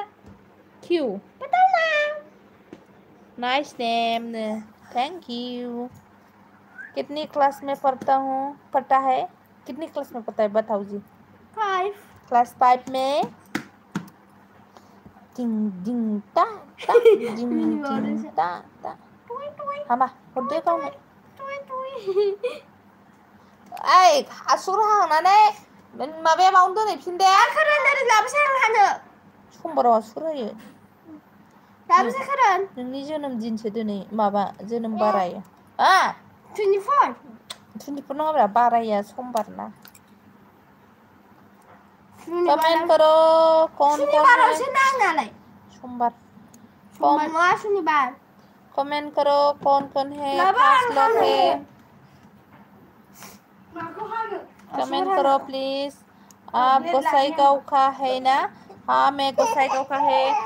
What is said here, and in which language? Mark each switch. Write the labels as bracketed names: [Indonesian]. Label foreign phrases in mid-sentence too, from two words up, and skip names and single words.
[Hindi] क्यों पता ना [English] nice name thank you [Hindi] कितनी क्लास में पढ़ता है कितनी क्लास में पढ़ता है बताओ जी 5 क्लास 5 में डिंग डिंग ता ता डिंग ता ता [Bodo] हामा हरदे गावनो ओइ हासुर हांनानै माबाया मावनो दोनहैफिन दे खोरोन लाबोसै आं हानो समबाराव हासुर होयो लाबोसै खोरोन नोंनि जोनोम दिनसो दिनै माबा जोनोम बारायो 24 नङाब्रा बाराया समबार [Hindi] ना कमेंट करो कौन शनिवार है [Bodo] से नालाय [Hindi] सोमवार [Bodo] नङा शनिवार [Hindi] कमेंट करो कौन है 5 लोग है कमेंट करो प्लीज आप गोसाईगांव का है ना हाँ मैं गोसाईगांव का है